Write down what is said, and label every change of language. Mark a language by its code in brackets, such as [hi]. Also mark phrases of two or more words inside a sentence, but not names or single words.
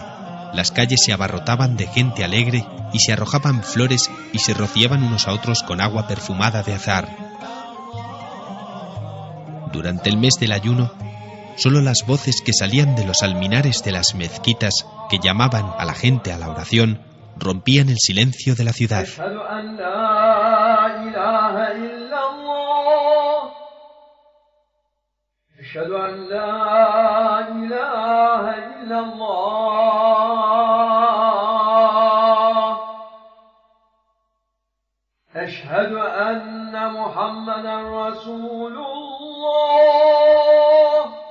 [es] Las calles se abarrotaban de gente alegre y se arrojaban flores y se rociaban unos a otros con agua perfumada de azahar. Durante el mes del ayuno, solo las voces que salían de los alminares de las mezquitas, que llamaban a la gente a la oración, rompían el silencio de la ciudad. [ar] أشهد أن لا إله إلا الله أشهد أن محمدا رسول الله